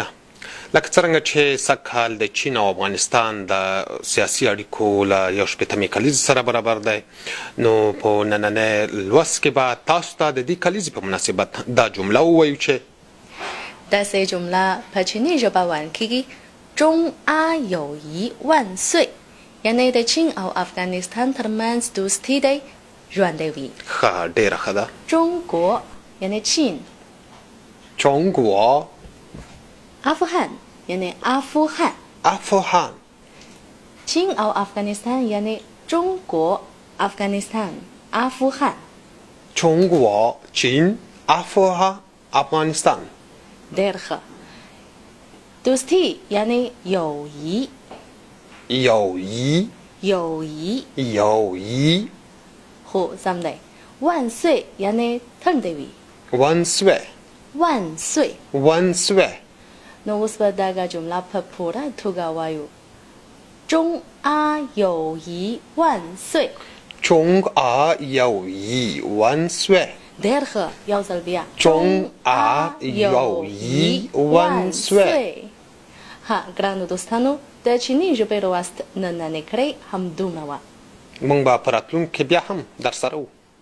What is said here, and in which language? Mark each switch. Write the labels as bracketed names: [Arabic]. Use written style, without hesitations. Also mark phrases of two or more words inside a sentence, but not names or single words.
[Pashto] لکه څرنګه چې سږکال د چین او افغانستان د سیاسي اړیکو له 1/8 کلیزې سره برابر دی، نو په نننۍ لوست کې به تاسو ته د دې کلیزې په مناسبت دا جمله ووایو چې داسې جمله په چیني ژبه ویل کېږي: [Chinese] 中阿友谊万岁. [Pashto] یعنی د چین او افغانستان ترمنځ دوستي دی ژوندی وي. ښه، ډېره ښه ده. 中国 یعنی چین. [Chinese] 中国 [Pashto] افغان یعنی افغان. افغان. چین او افغانستان یعنی 中国 افغانستان افغان. 中国 چین افغان افغانستان. ډېر ښه. دوستی یعنی 友谊. [Chinese] 友谊友谊友谊 [Pashto] خو سم دی. 万岁 یعنی تندی وي. [Chinese] 万岁万岁. 万岁 [Pashto] نو اوس به دغه جمله په پوره توګه وایو: [Chinese] 中阿友谊万岁. 中阿友谊万岁. [Pashto] ډېر ښه. یو ځل بیا: [Chinese] 中阿友谊万岁. [Pashto] ها ګرانو دوستانو، د چیني ژبې لوست نننۍ کړی همدومره وه. موږ به په راتلونکي کې بیا هم در سره وو.